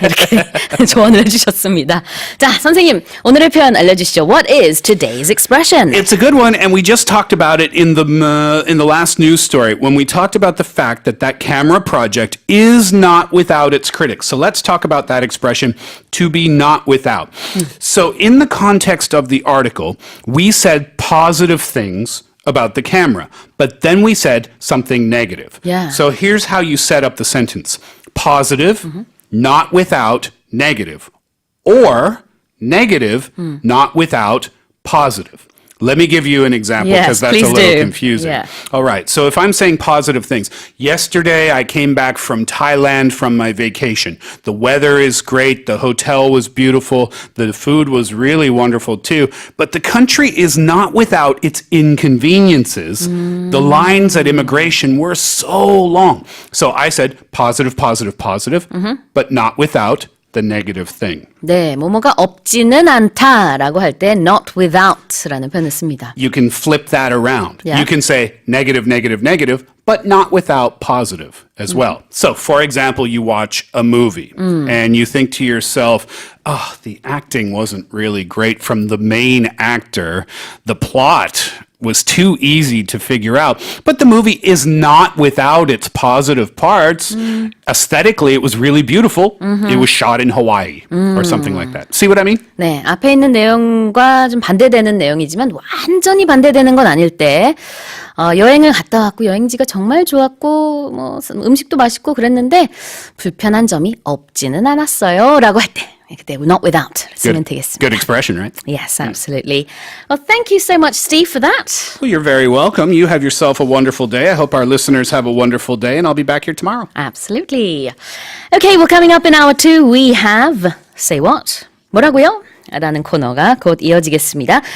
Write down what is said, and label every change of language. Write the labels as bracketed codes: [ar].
[ko] 이렇게 조언을 해주셨습니다. 자, 선생님, 오늘의 표현 알려주시죠. [en] What is today's expression? It's a good one, and we just talked about it in the last news story when we talked about the fact that camera project is not without its critics. So let's talk about that expression, to be not without. So in the context of the article, we said positive things about the camera, but then we said something negative. Yeah. So here's how you set up the sentence. Positive, not without, negative. Or negative, not without, positive. Let me give you an example because that's a little confusing. Yeah. All right. So if I'm saying positive things, yesterday I came back from Thailand from my vacation. The weather is great. The hotel was beautiful. The food was really wonderful too. But the country is not without its inconveniences. The lines at immigration were so long. So I said positive, positive, positive, but not without the negative thing. [ko] 네, 뭐뭐가 없지는 않다라고 할 때 not without라는 표현을 씁니다. [en] You can flip that around. Yeah. You can say negative, negative, negative, but not without positive as well. So, for example, you watch a movie and you think to yourself, oh, the acting wasn't really great from the main actor. The plot was too easy to figure out. But the movie is not without its positive parts. Aesthetically, it was really beautiful. It was shot in Hawaii or something like that. See what I mean? [ko] 네, 앞에 있는 내용과 좀 반대되는 내용이지만 완전히 반대되는 건 아닐 때 여행을 갔다 왔고 여행지가 정말 좋았고 뭐 음식도 맛있고 그랬는데 불편한 점이 없지는 않았어요 라고 할 때 그때 not without 쓰면 되겠습니다. [en] Good expression, right? Yes, absolutely. Well, thank you so much, Steve, for that. Well, you're very welcome. You have yourself a wonderful day. I hope our listeners have a wonderful day, and I'll be back here tomorrow. Absolutely. Okay, well, coming up in hour 2, we have Say What? [ko] 뭐라고요? 라는 코너가 곧 이어지겠습니다.